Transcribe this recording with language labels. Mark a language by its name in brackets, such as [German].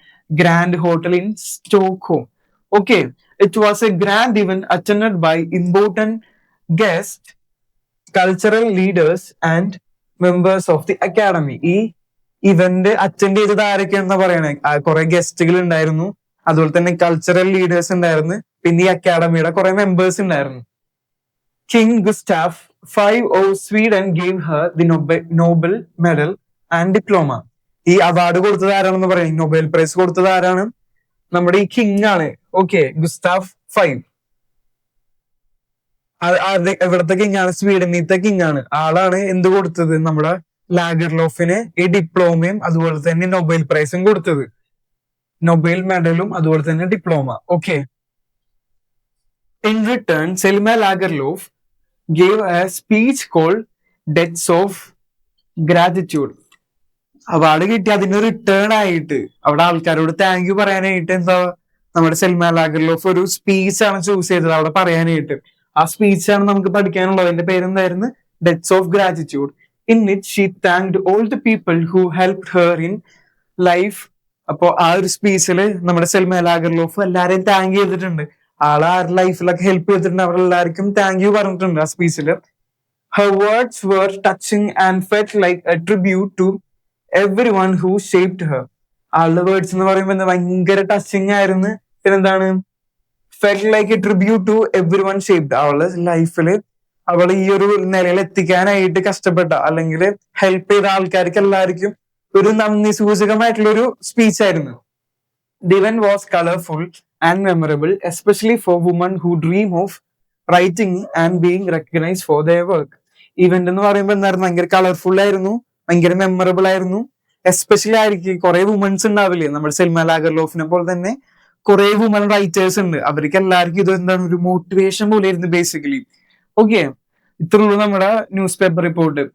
[English] Grand hotel in Stockholm. Okay, it was a grand event attended by important guest, cultural leaders and members of the academy. [Malayalam] ഈ event attend ചെയ്തത് ആരൊക്കെയാണെന്ന് പറയണേ? കുറെ ഗസ്റ്റുകൾ ഉണ്ടായിരുന്നു, അതുപോലെ തന്നെ cultural leaders ഉണ്ടായിരുന്നു, പിന്നെ ഈ അക്കാഡമിയുടെ കുറെ മെമ്പേഴ്സ് ഉണ്ടായിരുന്നു. [English] King Gustaf V of Sweden gave her the Nobel Medal and Diploma. [Malayalam] ഈ അവാർഡ് കൊടുത്തത് ആരാണെന്ന് പറയും? നൊബേൽ പ്രൈസ് കൊടുത്തത് ആരാണ്? നമ്മുടെ ഈ കിങ് ആണ്. Okay, Gustav V. എവിടത്തെ കിങ് ആണ്? സ്വീഡനിലത്തെ കിങ് ആണ്. ആളാണ് എന്ത് കൊടുത്തത്? നമ്മുടെ ലാഗർലോഫിന് ഈ ഡിപ്ലോമയും അതുപോലെ തന്നെ നൊബേൽ പ്രൈസും കൊടുത്തത്. നൊബേൽ മെഡലും അതുപോലെ തന്നെ diploma. [English] Okay, in return Selma Lagerlöf gave a speech called Debts of Gratitude. [Malayalam] Award കിട്ടി അതിന് റിട്ടേൺ ആയിട്ട് അവിടെ ആൾക്കാരോട് താങ്ക് യു പറയാനായിട്ട് എന്താ, നമ്മുടെ സെൽമ ലാഗർലോഫ് ഒരു സ്പീച്ച് ആണ് ചൂസ് ചെയ്തത് അവിടെ പറയാനായിട്ട്. ആ സ്പീച്ചാണ് നമുക്ക് പഠിക്കാനുള്ളത്. അതിന്റെ പേരെന്തായിരുന്നു? Debts of gratitude. [English] In it she thanked all the people who helped her in life. [Malayalam] അപ്പോ ആ ഒരു സ്പീച്ചിൽ നമ്മുടെ സെൽമ ലാഗർലോഫ് എല്ലാരെയും താങ്ക് ചെയ്തിട്ടുണ്ട്. ആള് ആരുടെ ലൈഫിലൊക്കെ ഹെൽപ്പ് ചെയ്തിട്ടുണ്ട്, അവരെല്ലാവർക്കും താങ്ക് യു പറഞ്ഞിട്ടുണ്ട് ആ സ്പീച്ചിൽ. [English] Her words were touching and felt like a tribute to everyone who shaped her. [Malayalam] ആളുടെ വേർഡ്സ് എന്ന് പറയുമ്പോൾ ഭയങ്കര ടച്ചിങ് ആയിരുന്നു. പിന്നെന്താണ്? [English] Felt like a tribute to everyone shaped. [Malayalam] അവളുടെ ലൈഫിൽ അവൾ ഈ ഒരു നിലയിൽ എത്തിക്കാനായിട്ട് കഷ്ടപ്പെട്ട അല്ലെങ്കിൽ ഹെൽപ്പ് ചെയ്ത ആൾക്കാർക്ക് എല്ലാവർക്കും ഒരു നന്ദി സൂചകമായിട്ടുള്ള ഒരു സ്പീച്ച് ആയിരുന്നു. [English] The event was colorful and memorable, especially for women who dream of writing and being recognized for their work. [Malayalam] Event എന്ന് പറയുമ്പോൾ എന്തായിരുന്നു? ഭയങ്കര കളർഫുൾ ആയിരുന്നു, ഭയങ്കര മെമ്മറബിൾ ആയിരുന്നു. എസ്പെഷ്യലി ആയിരിക്കും കുറെ വുമൻസ് ഉണ്ടാവില്ലേ, നമ്മുടെ സെൽമ ലാഗർലോഫിനെ പോലെ തന്നെ കുറെ വുമൻ റൈറ്റേഴ്സ് ഉണ്ട്. അവർക്ക് എല്ലാവർക്കും ഇത് എന്താണ്, ഒരു മോട്ടിവേഷൻ പോലെ ആയിരുന്നു ബേസിക്കലി. ഓക്കെ, ഇത്രയുള്ളൂ നമ്മുടെ ന്യൂസ് പേപ്പർ റിപ്പോർട്ട്.